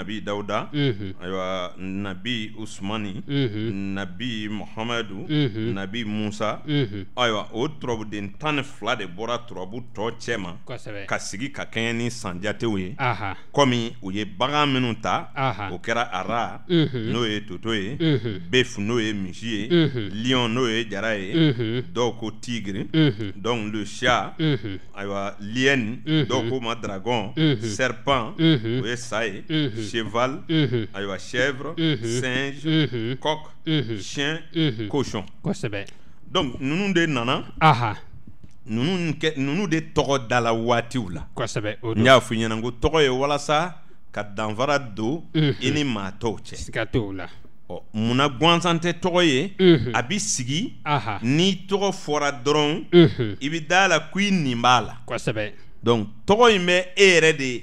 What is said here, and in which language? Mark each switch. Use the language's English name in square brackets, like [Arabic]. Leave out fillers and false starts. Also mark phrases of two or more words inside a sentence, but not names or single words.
[Bambara] nabi Dawuda ayiwa nabi Usmani nabi Muhamadu nabi Musa ayiwa o turabuden 12 de bɔra turabu tɔ cɛma ka sigi ka kɛɲɛ ni sanjatew ye komi u ye bagan minnu ta o kɛra ara n'o ye toto ye bœuf n'o ye misi ye lion n'o ye jara ye dɔw ko tigre [French] donc le chat [Bambara] ayiwa lienne dɔw ko ma [French] dragon serpent [Bambara] o ye sa ye cheval ayiwa [French] chèvre singe coq chien cochon donc [Bambara] ninnu de nana ninnu de tɔgɔ dala waatiw la n y'a fɔ i ɲɛna ko tɔgɔ ye walasa ka danfara don i ni maa tɔw cɛ munna gansan tɛ tɔgɔ ye a bɛ sigi n'i tɔgɔ fɔra dɔrɔn i bɛ da la ko i nin b'a la donc tɔgɔ in bɛ e yɛrɛ de